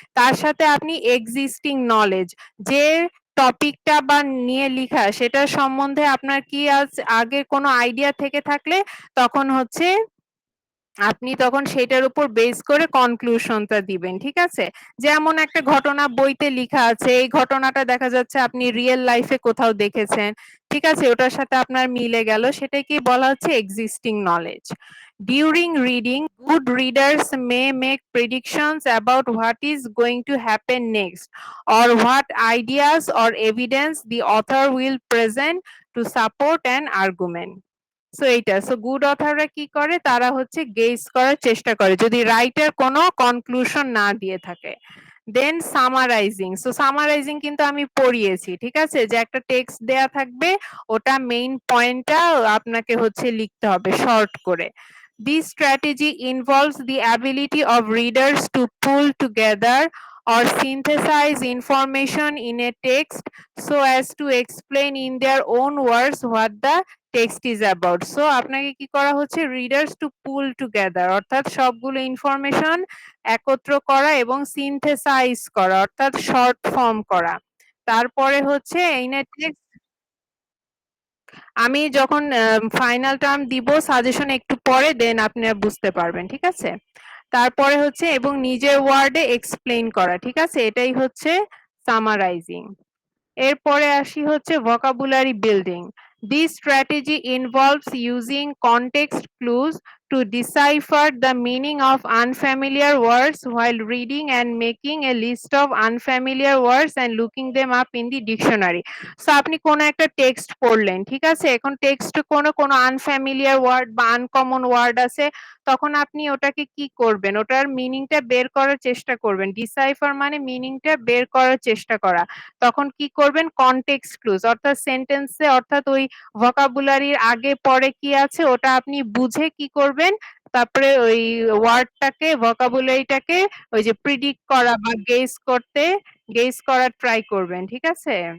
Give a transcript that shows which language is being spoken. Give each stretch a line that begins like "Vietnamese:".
Bangla: তার সাথে আপনি এক্সিস্টিং নলেজ, যে টপিকটা বা নিয়ে লিখা সেটার সম্বন্ধে আপনার কি আগে কোনো আইডিয়া থেকে থাকলে তখন হচ্ছে আপনি তখন সেটার উপর বেস করে কনক্লুশনটা দিবেন, ঠিক আছে। যেমন একটা ঘটনা বইতে লেখা আছে, এই ঘটনাটা দেখা যাচ্ছে আপনি রিয়েল লাইফে কোথাও দেখেছেন, ঠিক আছে, ওটার সাথে আপনার মিলে গেল, সেটাকে বলা হচ্ছে existing knowledge.
English: During reading, good readers may make predictions about what is going to happen next or what ideas or evidence the author will present to support an argument.
Bangla: So এইটা, সো গুড অথাররা কি করে, তারা হচ্ছে guess করার চেষ্টা করে যদি writer কোনো কনক্লুশন না দিয়ে থাকে। দেন সামারাইজিং, সো সামারাইজিং কিন্তু আমি পড়িয়েছি, ঠিক আছে, যে একটা টেক্সট দেয়া থাকবে, ওটা মেইন পয়েন্টটা আপনাকে হচ্ছে লিখতে হবে শর্ট করে।
English: This strategy involves the ability of readers to pull together or synthesize information in a text so as to explain in their own words what the text is about.
Bangla: So আপনাকে কি করা হচ্ছে, readers two পুল together অর্থাৎ সবগুলো information একত্র করা এবং synthesise করা অর্থাৎ শর্ট ফর্ম করা। তারপরে হচ্ছে ইন এ টেক্সট, আমি যখন ফাইনাল টার্ম দিব সাজেশন একটু পরে, দেন আপনারা বুঝতে পারবেন, ঠিক আছে। তারপরে হচ্ছে এবং নিজের ওয়ার্ডে এক্সপ্লেইন করা, ঠিক আছে, এটাই হচ্ছে সামারাইজিং। এরপরে আসি হচ্ছে vocabulary building.
English: This strategy involves using context clues to decipher the meaning of unfamiliar words while reading and making a list of unfamiliar words and looking them up in the dictionary.
Bangla: So আপনি কোনো একটা text পড়লেন, ঠিক আছে, এখন text কোনো unfamiliar word বা uncommon word আছে, তখন আপনি ওটাকে কি করবেন, ওটার মিনিংটা বের করার চেষ্টা করবেন। ডিসাইফার মানে মিনিংটা বের করার চেষ্টা করা। তখন কি করবেন, কনটেক্সট ক্লুজ অর্থাৎ সেন্টেন্সে অর্থাৎ ওই ভোকাবুলারির আগে পরে কি আছে ওটা আপনি বুঝে কি করবেন, তারপরে ওই ওয়ার্ডটাকে ভোকাবুলারিটাকে ওই যে প্রিডিক্ট করা বা গেস করার ট্রাই করবেন, ঠিক আছে।